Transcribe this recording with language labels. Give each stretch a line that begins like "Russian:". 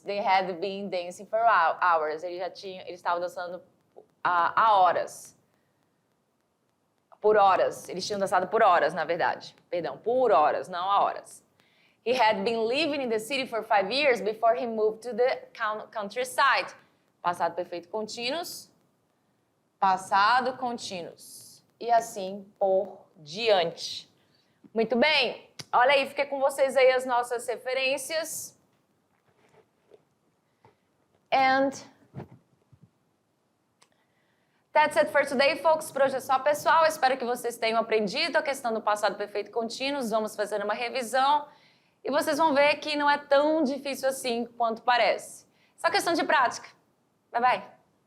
English: They had been dancing for hours.
Portuguese: Eles estavam dançando há horas. Por horas. Eles tinham dançado por horas, na verdade. Perdão, por horas, não há horas.
English: He had been living in the city for 5 years before he moved to the countryside.
Portuguese: Passado perfeito contínuos. Passado contínuos. E assim por diante. Muito bem. Olha aí, fiquei com vocês aí as nossas referências.
English: And that's it for today, folks.
Portuguese: Por hoje é só, pessoal. Espero que vocês tenham aprendido a questão do passado perfeito contínuo. Vamos fazer uma revisão. E vocês vão ver que não é tão difícil assim quanto parece. Só questão de prática.
English: Bye, bye.